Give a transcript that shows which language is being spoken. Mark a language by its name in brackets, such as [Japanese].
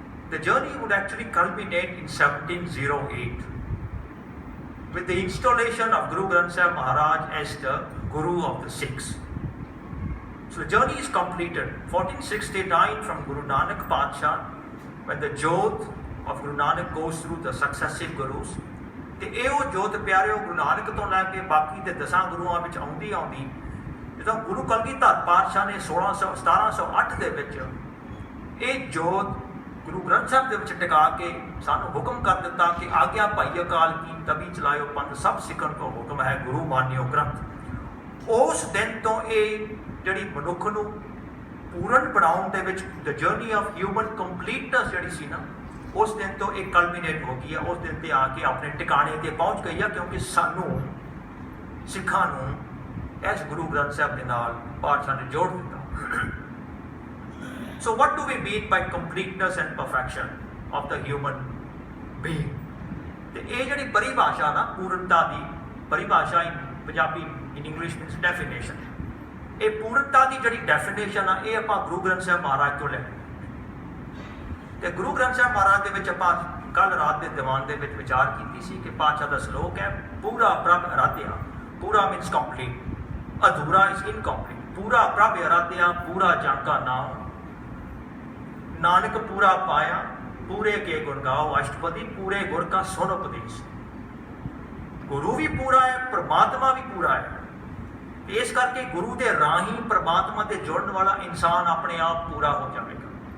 [English] The journey would actually culminate in 1708 with the installation of Guru Granth Sahib Maharaj as the Guru of the Sikhs. So the journey is completed 1469 from Guru Nanak Padsha, when the Jodh of Guru Nanak goes through the successive Gurus. [Punjabi] ਤੇ ਇਹ ਉਹ ਜੋਤ ਪਿਆਰਿਓ ਗੁਰੂ ਨਾਨਕ ਤੋਂ ਲੈ ਕੇ ਬਾਕੀ ਦੇ 10 ਗੁਰੂਆਂ ਵਿੱਚ ਆਉਂਦੀ ਜਦੋਂ ਗੁਰੂ ਕਲਗੀਧਰ ਪਾਤਸ਼ਾਹ ਨੇ 1708 ਦੇ ਵਿੱਚ ਇਹ ਜੋਤ ਗੁਰੂ ਗ੍ਰੰਥ ਸਾਹਿਬ ਦੇ ਵਿੱਚ ਟਿਕਾ ਕੇ ਸਾਨੂੰ ਹੁਕਮ ਕਰ ਦਿੱਤਾ ਕਿ ਆਗਿਆ ਭਾਈ ਅਕਾਲ ਕੀ ਤਬੀ ਚਲਾਇਓ ਪੰਥ ਸਭ ਸਿੱਖਣ ਕੋ ਹੁਕਮ ਹੈ ਗੁਰੂ ਮਾਨਿਓ ਗ੍ਰੰਥ. ਉਸ ਦਿਨ ਤੋਂ ਇਹ ਜਿਹੜੀ ਮਨੁੱਖ ਨੂੰ ਪੂਰਨ ਬਣਾਉਣ ਦੇ ਵਿੱਚ [English] the journey of human completeness [Punjabi] ਜਿਹੜੀ ਸੀ ਨਾ, ਉਸ ਦਿਨ ਤੋਂ ਇਹ ਕਲਮੀਨੇਟ ਹੋ ਗਈ ਹੈ. ਉਸ ਦਿਨ ਤੇ ਆ ਕੇ ਆਪਣੇ ਟਿਕਾਣੇ ਤੇ ਪਹੁੰਚ ਗਈ ਹੈ, ਕਿਉਂਕਿ ਸਾਨੂੰ ਸਿੱਖਾਂ ਨੂੰ ਇਸ ਗੁਰੂ ਗ੍ਰੰਥ ਸਾਹਿਬ ਦੇ ਨਾਲ ਪਾਤਸ਼ਾਹ ਨੇ ਜੋੜ ਦਿੱਤਾ. [English] So what do we mean by completeness and perfection of the human being? [Punjabi] ਤੇ ਇਹ ਜਿਹੜੀ ਪਰਿਭਾਸ਼ਾ ਨਾ ਪੂਰਨਤਾ ਦੀ ਪਰਿਭਾਸ਼ਾ Punjabi [English] in English means definition. [Punjabi] ਇਹ ਪੂਰਨਤਾ ਦੀ ਜਿਹੜੀ ਡੈਫੀਨੇਸ਼ਨ ਆ ਇਹ ਆਪਾਂ ਗੁਰੂ ਗ੍ਰੰਥ ਸਾਹਿਬ ਮਹਾਰਾਜ ਤੋਂ ਲੈ ਤੇ ਗੁਰੂ ਗ੍ਰੰਥ ਸਾਹਿਬ ਮਹਾਰਾਜ ਦੇ ਵਿੱਚ ਆਪਾਂ ਕੱਲ ਰਾਤ ਦੇ ਦੀਵਾਨ ਦੇ ਵਿੱਚ ਵਿਚਾਰ ਕੀਤੀ ਸੀ ਕਿ ਪਾਤਸ਼ਾਹ ਦਾ ਸ਼ਲੋਕ ਹੈ ਪੂਰਾ ਪ੍ਰਭ ਅਰਾਧਿਆ. [English] ਪੂਰਾ means complete, ਅਧੂਰਾ is incomplete. [Punjabi] ਪੂਰਾ ਪ੍ਰਭ ਅਰਾਧਿਆ ਪੂਰਾ ਜਾਂਕਾ ਨਾਮ, ਨਾਨਕ ਪੂਰਾ ਪਾਇਆ ਪੂਰੇ ਕੇ ਗੁਣ ਗਾਓ ਅਸ਼ਟਪਦੀ ਪੂਰੇ ਗੁਰ ਕਾ ਸੁਣ ਉਪਦੇਸ਼. ਗੁਰੂ ਵੀ ਪੂਰਾ ਹੈ, ਪਰਮਾਤਮਾ ਵੀ ਪੂਰਾ ਹੈ. ਇਸ ਕਰਕੇ ਗੁਰੂ ਦੇ ਰਾਹੀਂ ਪਰਮਾਤਮਾ ਤੇ ਜੁੜਨ ਵਾਲਾ ਇਨਸਾਨ ਆਪਣੇ ਆਪ ਪੂਰਾ ਹੋ ਜਾਵੇਗਾ.